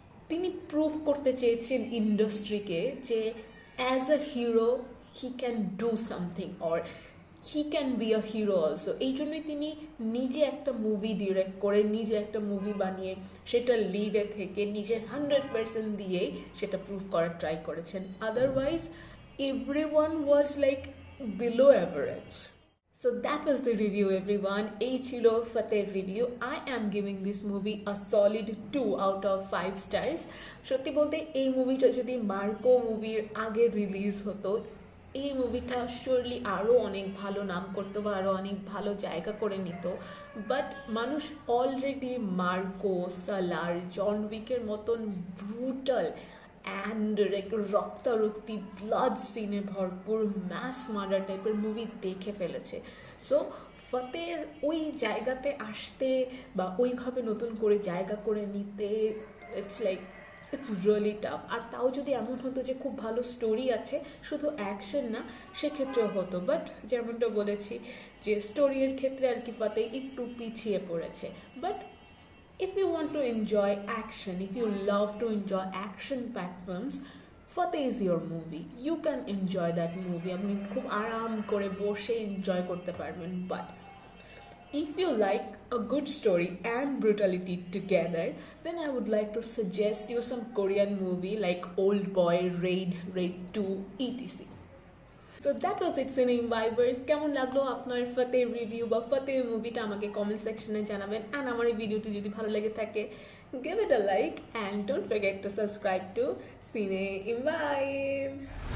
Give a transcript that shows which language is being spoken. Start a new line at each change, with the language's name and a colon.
Bangla: তিনি প্রুভ করতে চেয়েছেন ইন্ডাস্ট্রিকে যে
English: As a hero he can do something or he can be a hero also.
Bangla: এই জন্যই তিনি নিজে একটা মুভি ডিরেক্ট করে, নিজে একটা মুভি বানিয়ে সেটা লিডে থেকে নিজের 100% দিয়েই সেটা প্রুভ করার ট্রাই করেছেন।
English: Otherwise everyone was like below average. So that was the review everyone.
Bangla: এই ছিল ফতের review.
English: I am giving this movie a solid 2 out of 5 stars.
Bangla: সত্যি বলতে এই মুভিটা যদি মার্কো মুভির আগে রিলিজ হতো, এই মুভিটা শিওরলি আরও অনেক ভালো নাম করতো বা আরও অনেক ভালো জায়গা করে নিত। বাট মানুষ অলরেডি মার্কো, সালার, জন উইকের মতন ব্রুটাল অ্যান্ড রক্তারক্তি ব্লাড সিনে ভরপুর ম্যাস মার্ডার টাইপের মুভি দেখে ফেলেছে। সো ফতের ওই জায়গাতে আসতে বা ওইভাবে নতুন করে জায়গা করে নিতে
English: It's really tough.
Bangla: আর তাও যদি এমন হতো যে খুব ভালো স্টোরি আছে, শুধু অ্যাকশন না, সেক্ষেত্রেও হতো। বাট যেমনটা বলেছি যে স্টোরির ক্ষেত্রে আর কি ফতে একটু পিছিয়ে পড়েছে।
English: But if you want to enjoy action, if you love to enjoy action-packed films, Fateh is your movie. You can enjoy that movie.
Bangla: আপনি খুব আরাম করে বসে এনজয় করতে পারবেন।
English: But if you like a good story and brutality together, then I would like to suggest you some Korean movie like Old Boy, Raid 2, etc. So that was it Cine Imbibers.
Bangla: কেমন লাগলো আপনার Fateh review বা ফতেহ মুভিটা আমাকে comment সেকশনে জানাবেন।
English: and
Bangla: আমার এই ভিডিওটি যদি ভালো লেগে থাকে,
English: give it a like and don't forget to subscribe to Cine Imbibes.